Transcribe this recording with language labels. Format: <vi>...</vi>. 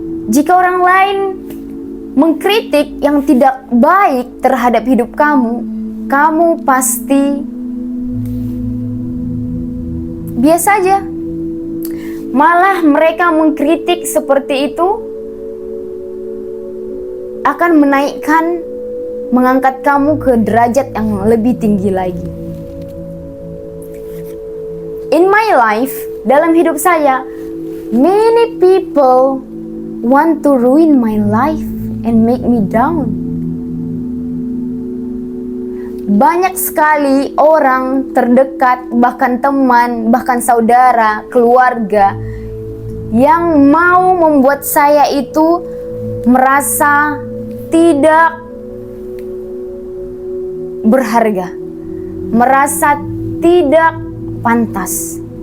<id>Jika orang lain mengkritik yang tidak baik terhadap hidup kamu, kamu pasti biasa aja. Malah mereka mengkritik seperti itu akan menaikkan, mengangkat kamu ke derajat yang lebih tinggi lagi.</id> <en>In my life,</en> <id>dalam hidup saya,</id> <en>many people want to ruin my life and make me down.</en> <id>Banyak sekali orang terdekat, bahkan teman, bahkan saudara, keluarga, yang mau membuat saya itu merasa tidak berharga, merasa tidak pantas.</id>